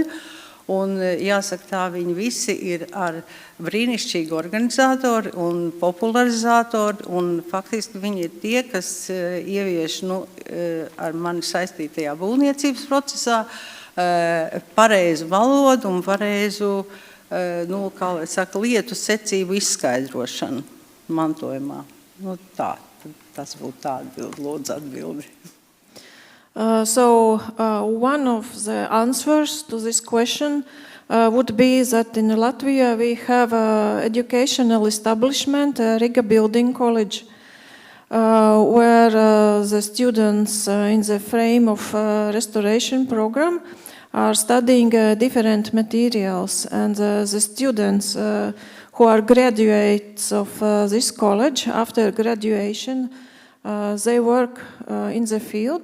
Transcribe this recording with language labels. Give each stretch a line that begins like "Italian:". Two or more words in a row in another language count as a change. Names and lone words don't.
Latvian: Un jāsaka tā, viņi visi ir ar brīnišķīgu organizatori un popularizatori, un faktiski viņi ir tie, kas ievieš ar mani saistītajā būvniecības procesā pareizu valodu un pareizu, kā lai saka, lietu secību izskaidrošanu mantojumā. Tā, tas būtu tā atbildi, lūdzu atbildi.
English: One of the answers to this question would be that in Latvia we have an educational establishment, Riga Building College, where the students in the frame of restoration program are studying different materials, and the students who are graduates of this college, after graduation, they work in the field.